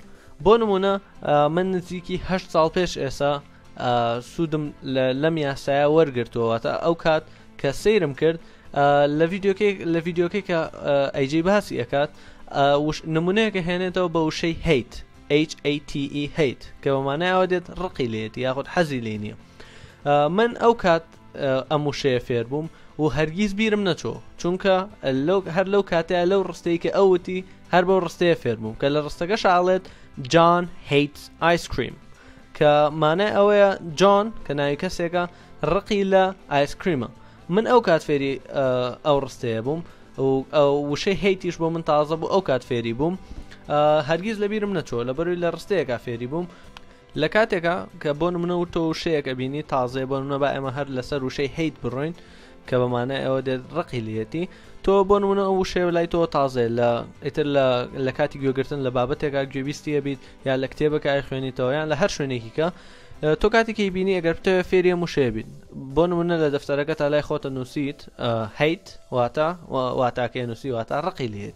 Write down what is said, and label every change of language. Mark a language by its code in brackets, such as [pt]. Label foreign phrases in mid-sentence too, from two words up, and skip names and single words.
[ckb] بۆ نمونە من نزیکی 8 ساڵ پێش ئێستا سوودم لەم یاسایە وەرگرتووەوەتە ئەو کات کە سەیرم کرد لە ڤیدیۆکەی کە AJ باسی ئەکات نمونەیەکە هێنێتەوە بە وشەی هەیت HATE هەیت کە بەمانای ئەوە دێت ڕقی لێتی یاخود حەزی لێ نییە. من ئەو کات ئەم وشەیە فێر بووم و هەرگیز بیرم نەچۆ چونکە هەر لەو کاتەیە لەو ڕستەی کە ئەوتی هەر بەو ڕستەیە فێر بووم کە لە ڕستەکە شاڵێت [en] John hates ice cream [ckb] کە مانای ئەوەیە جۆن کە ناوی کەسێکە ڕقی لە ئایسکریمە. من ئەو کات فێری ئەو ڕستەیە بووم و وشەی هەیتیش بۆ من تازە بوو ئەو کات فێری بووم، هەرگیز لەبیرم نەچۆ لەبەروی لە ڕستەیەکە فێری بووم. لە کاتێکە کە بۆ نمونە و تۆ وشەیەکە بینی تازەیە بۆ نمونە با ئێمە هەر لەسەر وشەی هەیت بڕۆین کە بەمانای ئەوە دێت ڕقی لێتی، تۆ بۆ نمونە ئەو وشەیە لای تۆ تازەیە ئیتر لە کاتی گوێگرتن لە بابەتێکە گوێبیستیە بیت یا لە کتێبەکە ئای خوێنیتەوە یان لە هەر شوێنێکیکە تۆ کاتێکی بینی ئەگەر بتەوێت فێری وشەیە بیت بۆ نمونە لە دەفتەرەکە تا لای خۆتە نووسیت هەیت واتاکەی نووسی واتە ڕقی لێتی.